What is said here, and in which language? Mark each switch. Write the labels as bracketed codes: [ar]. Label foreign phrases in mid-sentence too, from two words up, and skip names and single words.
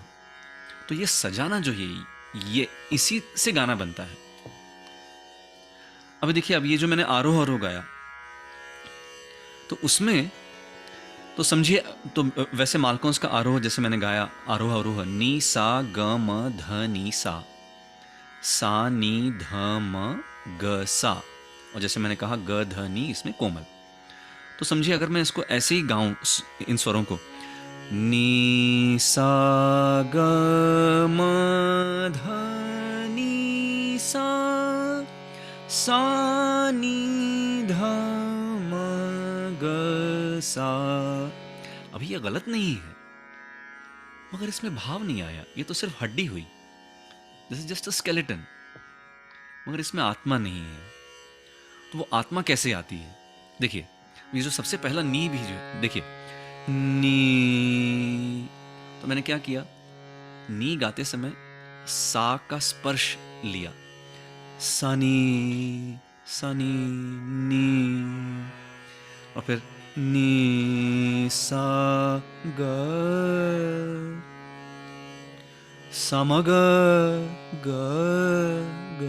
[hi] तो ये सजाना जो है, ये इसी से गाना बनता है। अब देखिए, अब ये जो मैंने आरोह अवरोह गाया, तो उसमें तो समझिए, तो वैसे मालकोंस का आरोह जैसे मैंने गाया, आरोह अवरोह, नी सा ग म ध नी सा, सा नी ध म ग सा, और जैसे मैंने कहा ग ध नी, इसमें कोमल। तो समझिए अगर मैं इसको ऐसे ही गाऊं, इन स्वरों को, नी सा ग म ध नी सा, सा नी ध म ग सा। अभी ये गलत नहीं है, मगर इसमें भाव नहीं आया। ये तो सिर्फ हड्डी हुई, [en] this is just a skeleton, [hi] मगर इसमें आत्मा नहीं है। तो वो आत्मा कैसे आती है? देखिए, ये जो सबसे पहला नी भी जो देखिए, नी, तो मैंने क्या किया, नी गाते समय सा का स्पर्श लिया, सनी सनी नी, और फिर नी सा ग समग ग ग।